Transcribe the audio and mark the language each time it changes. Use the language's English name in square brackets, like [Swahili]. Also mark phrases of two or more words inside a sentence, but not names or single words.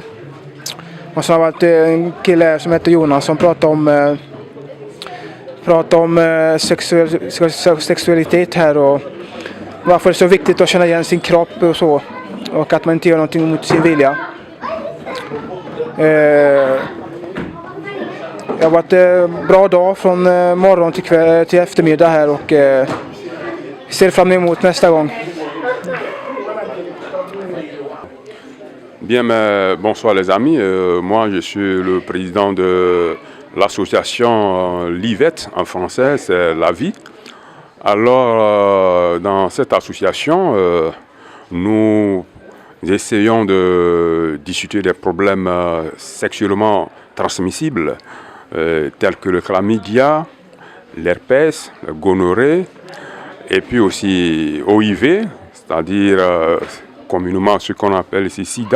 [Swedish] Och så har varit en kille som heter Jonas som pratar om sexualitet här och varför det är så viktigt att känna igen sin kropp och så, och att man inte gör någonting mot sin vilja. Det har varit en bra dag från morgon till eftermiddag här och ser fram emot nästa gång. [French] Bien, mais bonsoir les amis. Moi, je suis le président de l'association LIVET, en français, c'est La Vie. Alors, dans cette association, nous essayons de discuter des problèmes sexuellement transmissibles, tels que le chlamydia, l'herpès, le gonorrhée, et puis aussi HIV, c'est-à-dire communément ce qu'on appelle ici SIDA.